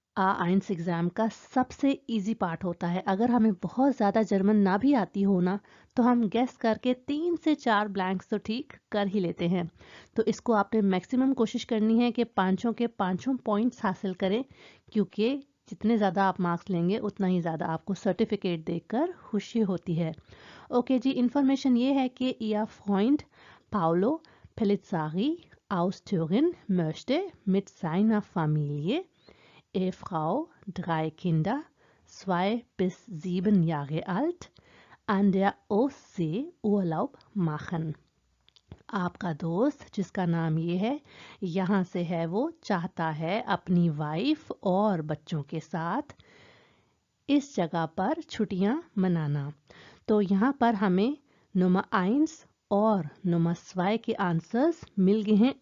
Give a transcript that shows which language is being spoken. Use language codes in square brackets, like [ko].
[hi] A1 exam का सबसे easy part होता है। अगर हमें बहुत ज़्यादा जर्मन ना भी आती हो ना, तो हम गेस करके 3 से 4 ब्लैंक्स तो ठीक कर ही लेते हैं। तो इसको आपने मैक्सिमम कोशिश करनी है कि पांचों के पांचों पॉइंट्स हासिल करें, क्योंकि जितने ज़्यादा आप मार्क्स लेंगे उतना ही ज़्यादा आपको सर्टिफिकेट देकर खुशी होती है। ओके जी, इन्फॉर्मेशन ये है कि [de] Ihr Freund Paolo Pellizzari aus Thüringen möchte mit seiner Familie, Ehefrau, 3 Kinder, 2 bis 7 Jahre alt, an der Ostsee Urlaub machen. [hi] आपका दोस्त जिसका नाम ये है, यहाँ से है, वो चाहता है अपनी वाइफ और बच्चों के साथ इस जगह पर छुट्टियां मनाना। तो यहाँ पर हमें नंबर 1 और नंबर 2 के आंसर्स मिल गए हैं।